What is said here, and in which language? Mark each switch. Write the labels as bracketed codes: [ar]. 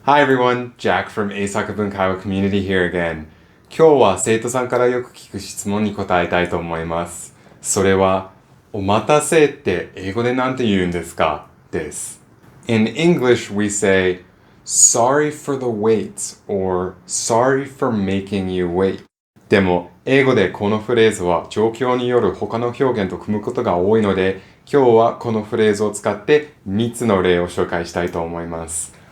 [en] Hi everyone, Jack from 英作文会話コミュニティ here again. [ja] 今日は生徒さんからよく聞く質問に答えたいと思います。それは、お待たせって英語でなんて言うんですかです。 [en] In English, we say, sorry for the wait or sorry for making you wait. [ja] でも、英語でこのフレーズは状況による他の表現と組むことが多いので、今日はこのフレーズを使って3つの例を紹介したいと思います。